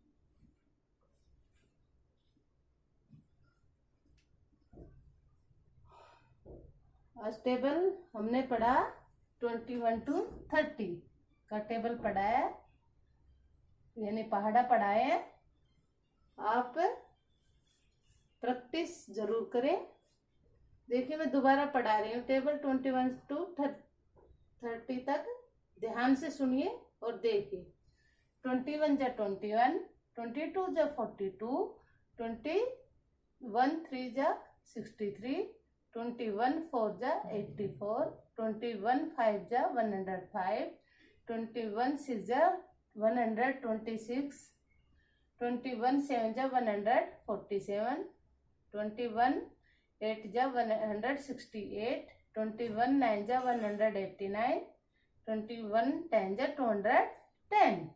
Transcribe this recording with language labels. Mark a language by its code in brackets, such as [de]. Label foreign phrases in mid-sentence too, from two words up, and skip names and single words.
[hi] आज टेबल हमने पढ़ा 21 to 30 का टेबल पढ़ा है, यानी पहाड़ा पढ़ाए हैं। आप प्रैक्टिस जरूर करें। देखिए मैं दोबारा पढ़ा रही हूँ टेबल 21 to 30 तक, ध्यान से सुनिए और देखिए। 21 जा 21, 22 जा 42, 21 3 जा 63, 21 4 जा 84, 21 5 जा 105, 21 6 जा 126, 21 7 जा 147, 21 8 जा 168, 21 9 जा 189, 21 10 जा 210।